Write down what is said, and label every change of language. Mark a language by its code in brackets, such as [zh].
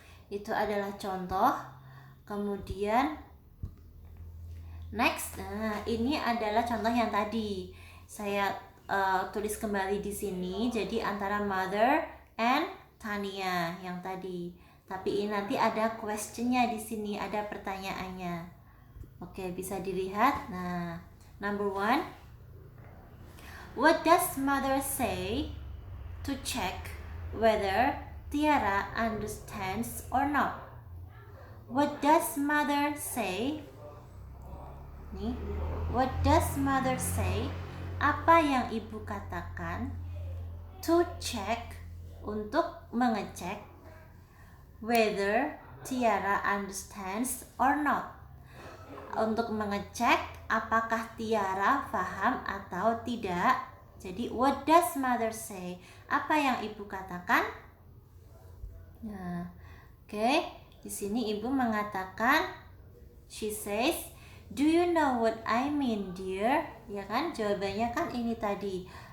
[id] Itu adalah contoh. Kemudian next, nah ini adalah contoh yang tadi saya tulis kembali di sini. Jadi antara mother and Tania yang tadi. Tapi ini nanti ada questionnya di sini, ada pertanyaannya. Oke, bisa dilihat. Nah, number 1. [en] What does mother say to check whether Tiara understands or not? What does mother say? Nih, what does mother say? [id] Apa yang ibu katakan? [en] To check, [id] untuk mengecek [en] whether Tiara understands or not. [id] Untuk mengecek apakah Tiara paham atau tidak. Jadi [en] what does mother say? [id] Apa yang ibu katakan? Nah, oke. Di sini ibu mengatakan, [en] she says, do you know what I mean, dear? [id] Ya kan, jawabannya kan ini tadi.